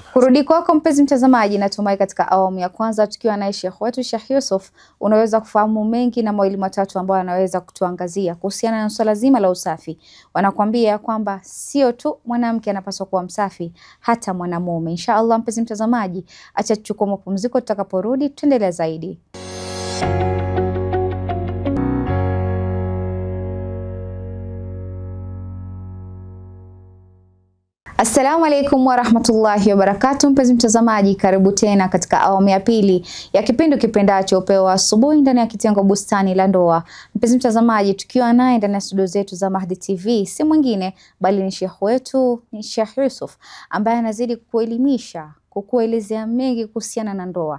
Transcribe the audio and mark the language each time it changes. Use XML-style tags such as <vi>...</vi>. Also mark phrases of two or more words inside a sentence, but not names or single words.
<sw>Kurudi kwako mpenzi mtazamaji, natumai katika awamu ya kwanza tukiwa na Sheikh wetu Sheikh Yusuf unaweza kufahamu mengi na mawili matatu ambayo anaweza kutuangazia kuhusiana na swala zima la usafi. Wanakuambia kwamba sio tu mwanamke anapaswa kuwa msafi, hata mwanamume. Inshallah mpenzi mtazamaji, acha tuchukue mapumziko, tutakaporudi tuendelee zaidi.</sw> <ar>السلام عليكم ورحمة الله وبركاته.</ar> <sw>Mpenzi mtazamaji, karibu tena katika awamu ya pili ya kipindi kipendacho Upeo wa Asubuhi ndani ya kitengo Bustani la Ndoa. Mpenzi mtazamaji, tukiwa naye ndani ya studio zetu za Mahdi TV, si mwingine bali ni Sheikh wetu, ni Sheikh Yusuf, ambaye anazidi kuelimisha, kukuelezea mengi kuhusiana na ndoa.</sw>